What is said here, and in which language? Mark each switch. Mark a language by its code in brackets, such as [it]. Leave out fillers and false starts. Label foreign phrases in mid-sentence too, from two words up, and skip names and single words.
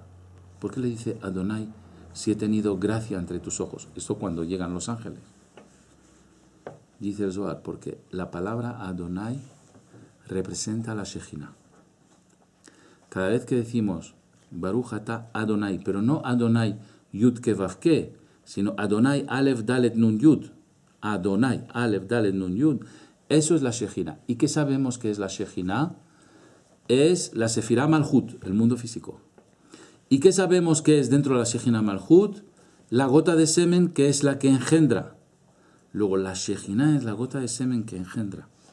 [es] ¿Por qué le dice Adonai si he tenido gracia entre tus ojos? Esto cuando llegan los ángeles. Dice el Zohar, porque la palabra Adonai representa a la Shejina. Cada vez que decimos [he] ברוך אתה אדני, [es] pero no [he] אדני יוד קה ואו קה, [es] sino [he] אדני אלף דלת נון יוד. אדני אלף דלת נון יוד. [es] Eso es la Shejina. ¿Y qué sabemos que es la Shejina? Es la [he] ספירה מלכות, [es] el mundo físico. ¿Y qué sabemos que es dentro de la [he] שכינה מלכות? [es] La gota de semen, que es la que engendra. Luego la Shejina es la gota de semen que engendra.